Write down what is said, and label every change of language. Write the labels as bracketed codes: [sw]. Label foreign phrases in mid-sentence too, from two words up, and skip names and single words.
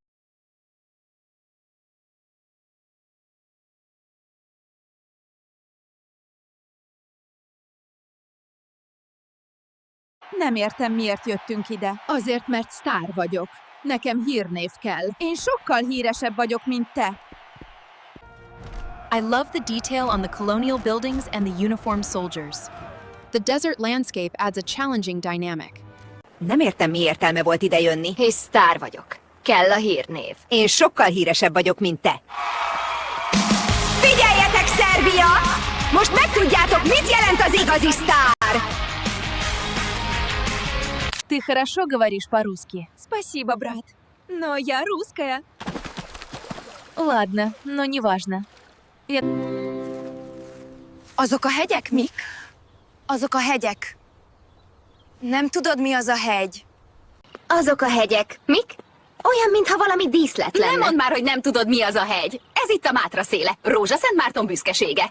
[hu] Nem értem, miért jöttünk ide. Azért, mert sztár vagyok. Nekem hírnév kell. Én sokkal híresebb vagyok, mint te. [en] I love the detail on the colonial buildings and the uniformed soldiers. The desert landscape adds a challenging dynamic. [hu] Nem értem, mi értelme volt ide jönni. És sztár vagyok. Kell a hírnév. Én sokkal híresebb vagyok, mint te. Figyeljetek, Szerbia! Most megtudjátok, mit jelent az igazi sztár! [ru] Ты хорошо говоришь по-русски. Спасибо, брат. Но я русская. Ладно, но неважно. [hu] Azok a hegyek mik? Azok a hegyek. Nem tudod, mi az a hegy? Azok a hegyek. Mik? Olyan, mintha valami díszlet lenne. Nem mondd már, hogy nem tudod, mi az a hegy. Ez itt a Mátra széle. Rózsaszent Márton büszkesége.